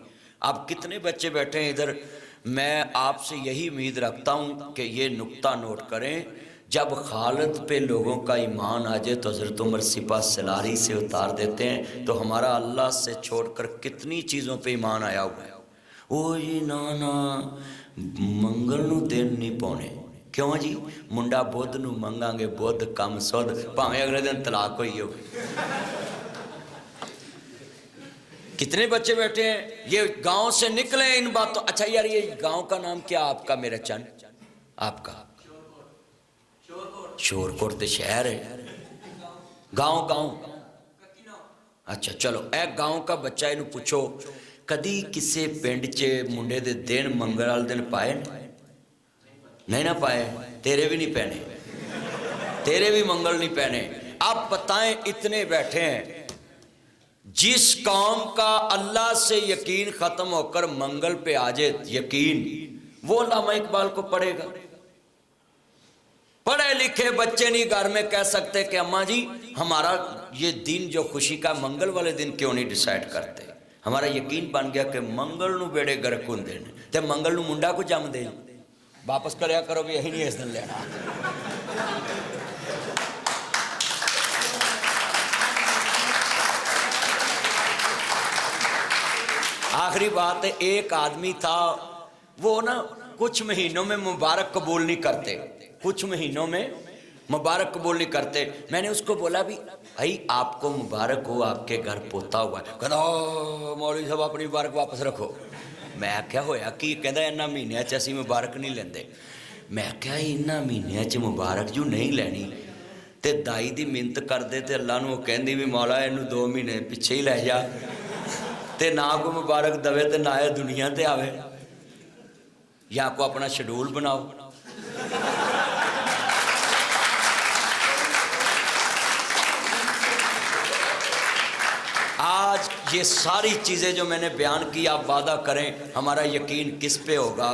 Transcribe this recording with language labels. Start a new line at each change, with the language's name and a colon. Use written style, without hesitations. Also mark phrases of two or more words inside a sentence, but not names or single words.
Urdu: اب کتنے بچے بیٹھے ہیں ادھر، میں آپ سے یہی امید رکھتا ہوں کہ یہ نکتہ نوٹ کریں، جب خالد پہ لوگوں کا ایمان آ جائے تو حضرت عمر سپہ سالاری سے اتار دیتے ہیں، تو ہمارا اللہ سے چھوڑ کر کتنی چیزوں پہ ایمان آیا ہوا ہے.
Punjabi: او جی نا نا منگل نوں دن نہیں پانے، کیوں جی منڈا بدھ نوں منگاں گے بدھ کم سدھ، بھاویں اگلے دن طلاق ہوئی ہو.
Urdu: کتنے بچے بیٹھے ہیں یہ گاؤں سے نکلے ان باتوں. اچھا یار یہ گاؤں کا نام کیا آپ کا میرا چند؟ آپ کا شور کوٹ تو شہر ہے. گاؤں اچھا چلو اے گاؤں کا بچہ
Punjabi: انہوں پوچھو کدی کسے پنڈ چ منڈے دے دن منگل والے دن پائے نہیں نہ پائے؟
Urdu: تیرے بھی نہیں پہنے، تیرے بھی منگل نہیں پہنے. اب بتائیں اتنے بیٹھے ہیں جس قوم کا اللہ سے یقین ختم ہو کر منگل پہ آ جائے یقین، وہ علامہ اقبال کو پڑھے گا؟ پڑھے لکھے بچے نہیں گھر میں کہہ سکتے کہ اماں جی ہمارا یہ دن جو خوشی کا منگل والے دن کیوں نہیں ڈیسائیڈ کرتے؟
Punjabi: ہمارا یقین بن گیا کہ منگل نو بیڑے گرک ہوندے نے تے منگل نو منڈا کو جم دے.
Urdu: واپس کریا کرو بھی یہی نہیں اس دن لینا. آخری بات ہے، ایک آدمی تھا وہ نا کچھ مہینوں میں مبارک قبول نہیں کرتے، کچھ مہینوں میں مبارک قبول نہیں کرتے. میں نے اس کو بولا بھی بھائی آپ کو مبارک ہو، آپ کے گھر پوتا ہوا ہے.
Punjabi: کہتا مولوی صاحب اپنی مبارک واپس رکھو. میں کیا ہویا کہ کہتا ہے انہاں مہینوں چ اسی مبارک نہیں لیندے. میں کیا انہاں مہینوں چ مبارک جو نہیں لینی تے دائی دی منت کر دے تے اللہ نو کہندی بھی مولا اینو 2 مہینے پیچھے ہی لے جا تے نہ کو مبارک دوے تے نہ اے دنیا تے آوے،
Urdu: یا کو اپنا شیڈول بناؤ. آج یہ ساری چیزیں جو میں نے بیان کی آپ وعدہ کریں ہمارا یقین کس پہ ہوگا؟